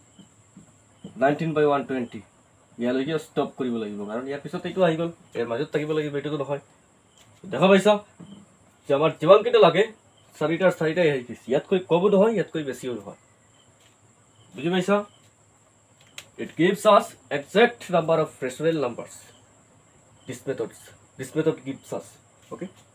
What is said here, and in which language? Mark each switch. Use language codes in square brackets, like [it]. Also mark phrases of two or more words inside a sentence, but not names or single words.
[as] 19/120 ইয়ালৈকে ষ্টপ কৰিব লাগিব কাৰণ ইয়াৰ পিছত এইটো আহি গল এৰ মাজত থাকিব লাগিব এইটো নহয় দেখা পাইছা যে আমাৰ যিমান কিটা লাগে চাৰিটাই আহি গৈছে ইয়াতকৈ কম নহয় ইয়াতকৈ বেছিও নহয় বুজি পাইছা [en] it gives us exact number of rational numbers this method gives us okay